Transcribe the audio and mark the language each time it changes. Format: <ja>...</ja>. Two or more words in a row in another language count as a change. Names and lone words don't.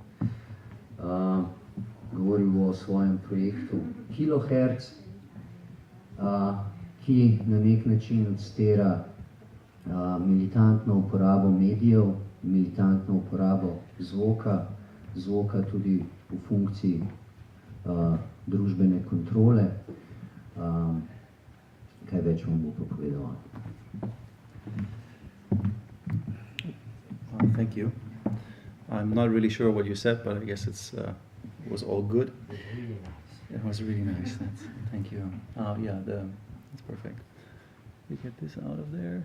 <sl>Govoril bo o svojem projektu KiloHertz, ki na nek način odstira militantno uporabo medijev, militantno uporabo zvoka tudi v funkciji družbene kontrole. Kaj več vam bo pa povedal?</sl> <en>Thank you. I'm not really sure what you said, but I guess it was all good. It was really nice. Thank you. Yeah, that's perfect. We get this out of there.</en>